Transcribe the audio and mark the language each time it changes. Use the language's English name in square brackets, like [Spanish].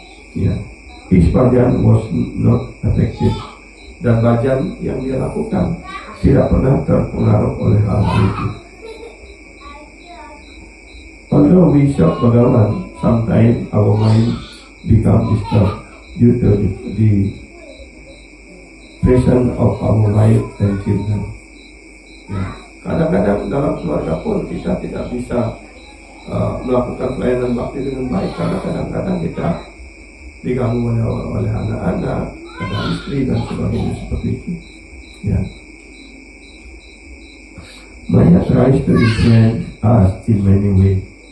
[Indonesian] Ya, [English] his bhajan was not affected, [Indonesian] dan bhajan yang dia lakukan tidak pernah terpengaruh oleh hal itu. [English] Although we shout Bhagavan, sometimes our mind become disturbed due to the presence of our wife and children. [Indonesian] Ya, kadang-kadang dalam keluarga pun kita tidak bisa melakukan pelayanan bakti dengan baik karena kadang-kadang kita diganggu oleh anak-anak, ada istri dan sebagainya seperti itu. Ya. [English] Maya tries to influence us in many ways.